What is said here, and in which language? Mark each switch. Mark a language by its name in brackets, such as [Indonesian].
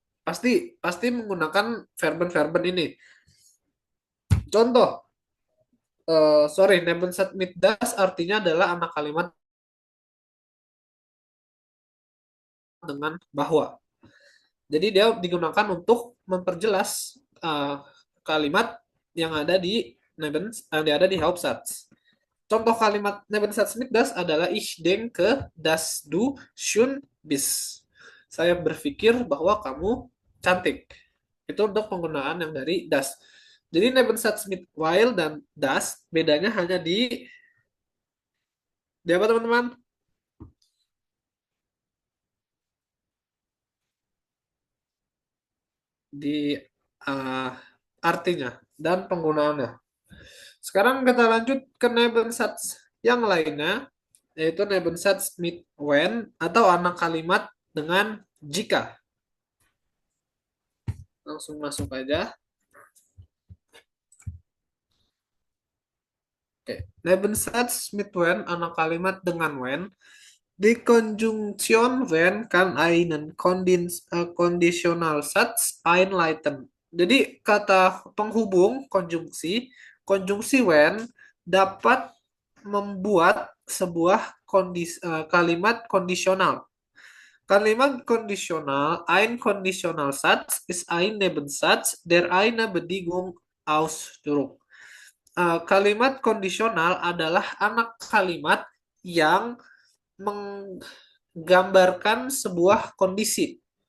[Indonesian] Pasti pasti menggunakan verben-verben ini. Contoh, sorry, Nebensat mit das artinya adalah anak kalimat dengan bahwa. Jadi dia digunakan untuk memperjelas kalimat yang ada di yang ada di Hauptsatz. Contoh kalimat Nebensatz mit das adalah [German] ich denke, dass du schön bist. [Indonesian] Saya berpikir bahwa kamu cantik. Itu untuk penggunaan yang dari das. Jadi Nebensatz mit while dan das bedanya hanya di apa teman-teman? Di uh, artinya dan penggunaannya. Sekarang kita lanjut ke Nebensatz yang lainnya, yaitu Nebensatz mit when atau anak kalimat dengan jika. Langsung masuk aja. Oke. Nebensatz mit when, anak kalimat dengan when. [German] Die Konjunktion wenn kann einen Konditionalsatz einleiten. [Indonesian] Jadi kata penghubung konjungsi when dapat membuat sebuah kalimat kondisional. Kalimat kondisional, [German] ein Konditionalsatz ist ein Nebensatz, der eine Bedingung ausdrückt. [Indonesian] Kalimat kondisional adalah anak kalimat yang menggambarkan sebuah kondisi.